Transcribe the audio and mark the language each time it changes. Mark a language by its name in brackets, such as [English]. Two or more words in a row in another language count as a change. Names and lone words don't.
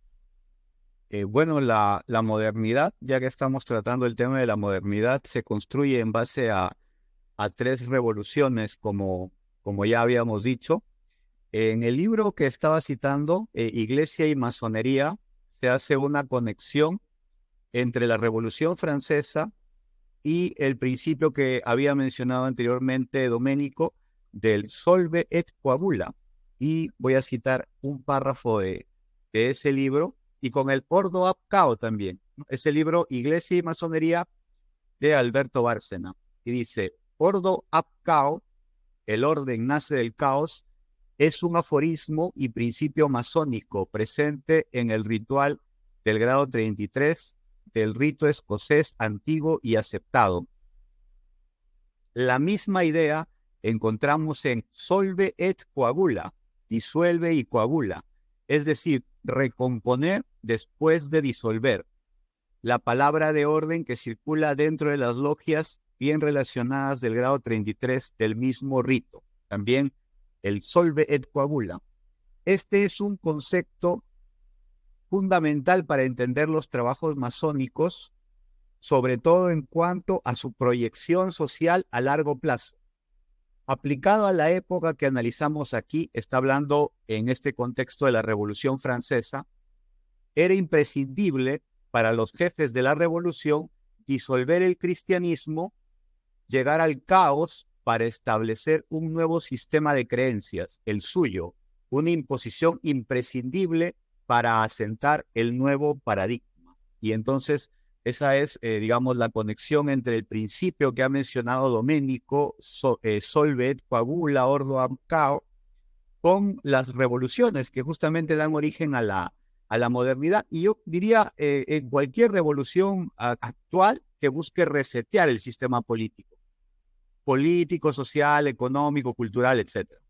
[Spanish] Bueno, la modernidad, ya que estamos tratando el tema de la modernidad, se construye en base a tres revoluciones, como ya habíamos dicho. En el libro que estaba citando, Iglesia y Masonería, se hace una conexión entre la Revolución Francesa y el principio que había mencionado anteriormente Doménico del [Latin] solve et coagula. [Spanish] Y voy a citar un párrafo de ese libro y con el [Latin] Ordo ab Cao [Spanish] también. Ese libro, Iglesia y Masonería, de Alberto Bárcena. Y dice, [Latin] Ordo ab Cao, [Spanish] el orden nace del caos, es un aforismo y principio masónico presente en el ritual del grado 33 del rito escocés antiguo y aceptado. La misma idea encontramos en [Latin] solve et coagula, [Spanish] disuelve y coagula, es decir, recomponer después de disolver. La palabra de orden que circula dentro de las logias bien relacionadas del grado 33 del mismo rito. También el [Latin] solve et coagula. [Spanish] Este es un concepto fundamental para entender los trabajos masónicos, sobre todo en cuanto a su proyección social a largo plazo. Aplicado a la época que analizamos aquí, está hablando en este contexto de la Revolución Francesa, era imprescindible para los jefes de la revolución disolver el cristianismo, llegar al caos para establecer un nuevo sistema de creencias, el suyo, una imposición imprescindible para asentar el nuevo paradigma. Y entonces esa es, digamos, la conexión entre el principio que ha mencionado Doménico, [Latin] solve et coagula, ordo ab cao, [Spanish] con las revoluciones que justamente dan origen a la modernidad. Y yo diría, en cualquier revolución actual que busque resetear el sistema político, social, económico, cultural, etc.